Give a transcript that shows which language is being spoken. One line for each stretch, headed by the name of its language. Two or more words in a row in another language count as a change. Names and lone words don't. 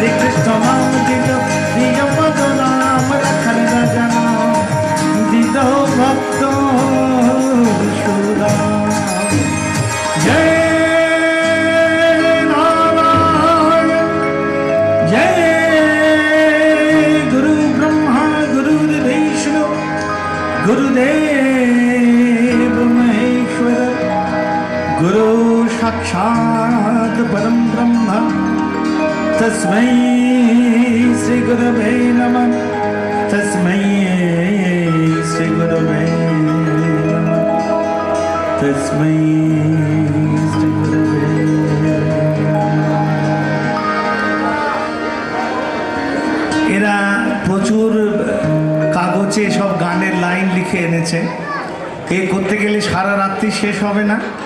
Bangla: শ্রেষ্ঠ নাম দিল নিজ পদ নাম রাখার রাজন দিল ভক্ত সুরাম জয় নারায়ণ জয়
Sanskrit: गुरु ब्रह्मा गुरुर्विष्णु गुरुदेव महेश्वर गुरु साक्षात् परम ब्रह्म तस्मै श्री गुरवे नमः तस्मै श्री गुरवे नमः तस्मै श्री गुरवे
Bangla: এরা প্রচুর কাগজে সব গানের লাইন লিখে এনেছে এ করতে গেলে সারা রাত্রি শেষ হবে না